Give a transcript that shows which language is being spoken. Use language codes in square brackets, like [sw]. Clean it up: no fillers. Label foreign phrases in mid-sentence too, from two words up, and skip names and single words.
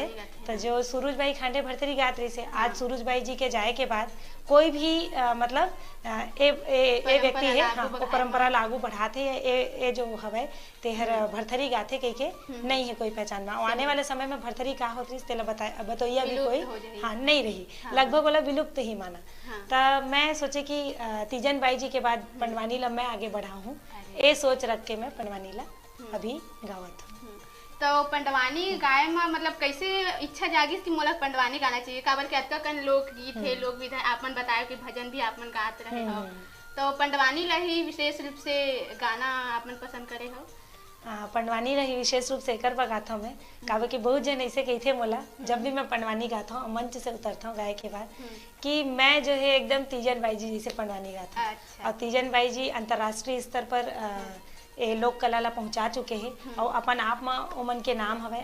[hne] तो जो सूरज बाई खांडे भरथरी गावतरी से आज सूरज बाई जी के जाए के बाद कोई भी मतलब ए व्यक्ति है हाँ वो परंपरा लागू बढ़ाते है ए जो हवे तेहर भरथरी गाथे कह के नहीं है कोई पहचान में। आने वाले समय में भरथरी का होती तेला बतैया भी कोई हाँ नहीं रही, लगभग वाला विलुप्त ही माना। तब मैं सोचे कि तीजन बाई जी के बाद पंडवानी ला मैं आगे बढ़ा हूँ, ये सोच रख के मैं पंडवानी ला अभी गावत हूँ। तो पंडवानी गाय में मतलब कैसे इच्छा जागिस कि मोला पंडवानी गाना चाहिए? काबर के अतका कन लोक गीत है लोक विधा आपन बताया कि भजन भी आपन गात रहे हो, तो पंडवानी ला ही विशेष रूप से गाना आपन पसंद करे हो? पंडवानी रही विशेष रूप से एकर पर गाता हूँ मैं, काबर कि बहुत जन ऐसे कहते मोला जब भी मैं पंडवानी गाता हूँ मंच से उतरता हूँ गाय के बाद कि मैं जो है एकदम तीजन बाई जी जैसे पंडवानी गाता हूँ। और तीजन बाई जी अंतर्राष्ट्रीय स्तर पर ए लोक कला ला पहुंचा चुके हैं और अपन आप में ओमन के नाम हवे।